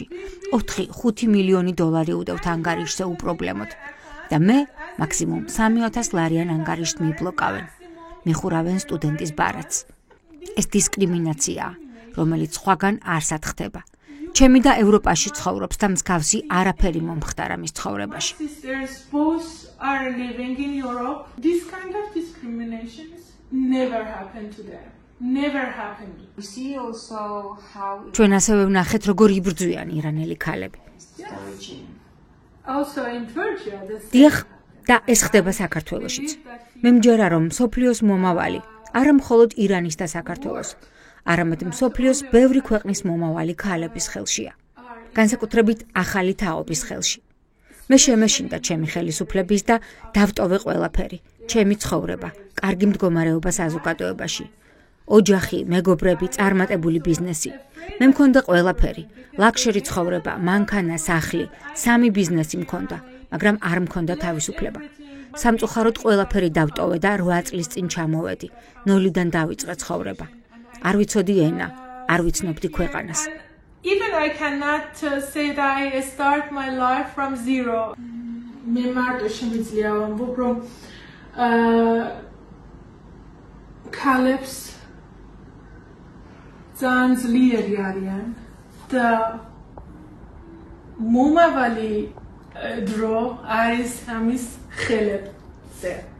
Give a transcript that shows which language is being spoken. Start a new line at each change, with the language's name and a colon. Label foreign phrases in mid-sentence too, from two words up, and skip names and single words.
Georgian: 4-5 მილიონი დოლარი უდევთ ანგარიშზე უპრობლემოდ. და მე მაქსიმუმ 3,000 ლარიან ანგარიშს მიბლოკავენ. მიხურავენ სტუდენტის ბარათს. ეს დისკრიმინაციაა, რომელიც სხვაგან არ სათხდება. ჩემი და ევროპაში ცხოვრობს და მსგავსი არაფერი მომხდარა მის ცხოვრებაში.
English: Sisters both are living in Europe. This kind of discriminations never happened to them. Never happened. We see also how
Georgian: ჩვენ ასევე ვნახეთ, როგორ იბრძვიან ირანელი ქალები.
English: Also in Turkey,
Georgian: დიახ, და ეს ხდება საქართველოშიც. მე მჯერა, რომ მსოფლიოს მომავალი არა მხოლოდ ირანის და საქართველოს, არამედ მსოფლიოს ბევრი ქვეყნის მომავალი ქალების ხელშია. განსაკუთრებით ახალი თაობის ხელში. მე შემეშინდა ჩემი ხელისუფლების და დავტოვე ყველაფერი, ჩემი ცხოვრება, კარგი მდგომარეობა საზოგადოებაში. ოჯახი, მეგობრები, წარმატებული ბიზნესი. მე მქონდა ყველაფერი, ლაქშერი ცხოვრება, მანქანა, სახლი, 3 ბიზნესი მქონდა, მაგრამ არ მქონდა თავისუფლება. სამწუხაროდ ყველაფერი დავტოვე და 8 წლის წინ ჩამოვედი. ნოლიდან დავიწყე ცხოვრება. არ ვიცოდი ენა, არ ვიცნობდი ქვეყანას.
English: Even I cannot say that I start my life from zero.
Georgian: მე მარტო შემიძლია ვამბობ, რომ ქალებს ძალიან ძლიერი არიან და მომავალი დრო არის ამის ხელებზე.